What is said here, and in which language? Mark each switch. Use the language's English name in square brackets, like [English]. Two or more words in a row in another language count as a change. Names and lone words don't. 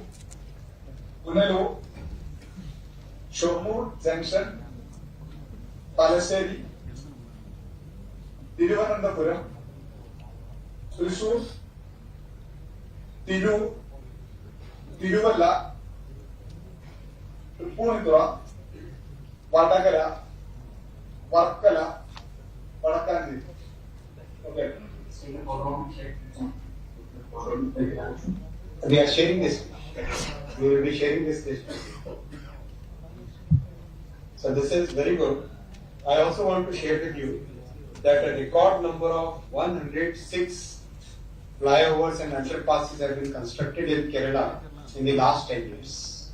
[English] Punalur, Shormur Junction, Palaseri, Thiruvananthapuram, Thrissur, Thiru, Tiruvalla, Trippunithura, Vadagara, Varkala, Vadakandi. Okay. We are sharing this. We will be sharing this list. So this is very good. I also want to share with you that a record number of 106 flyovers and underpasses have been constructed in Kerala in the last 10 years.